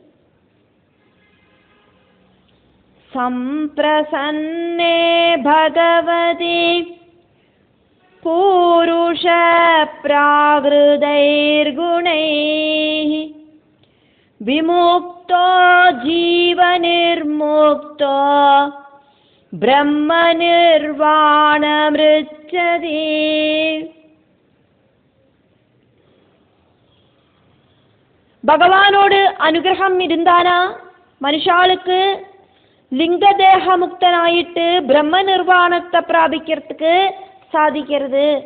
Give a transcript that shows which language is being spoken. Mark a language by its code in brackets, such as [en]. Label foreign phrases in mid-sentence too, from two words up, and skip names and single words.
[sa] संप्रसन्ने भगवती पुरुष प्राकृतैर्गुणैः विमुक्तो जीवनिर्मुक्तो ब्रह्म निर्वाणमृच्छति. [ta] பகவானோடு அனுகிரகம் இருந்தானா மனுஷாளுக்கு லிங்கதேக முக்தனாயிட்டு பிரம்ம நிர்வாணத்தை பிராபிக்கிறதுக்கு சாதிக்கிறது.